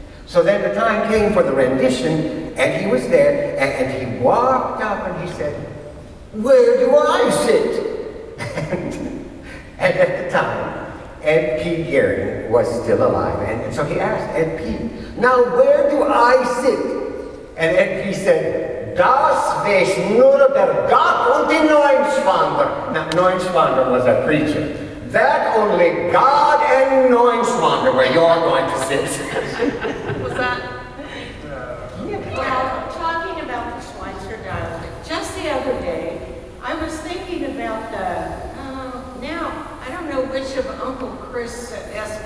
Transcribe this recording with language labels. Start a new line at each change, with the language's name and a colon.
English: So then the time came for the rendition, and he was there, and he walked up and he said, "Where do I sit?" And at the time, Ed P. Gearing was still alive, and so he asked Ed P., "Now where do I sit?" And Ed P. said,
German: "Das weiß nur der Gott und die Neuenschwander."
English: Now, Neuenschwander was a preacher. That only God and Neuenschwander where you're going to sit. Was that? Well, talking about the Schweitzer dialect, just the other day, I was thinking about now, I don't know which of Uncle Chris S.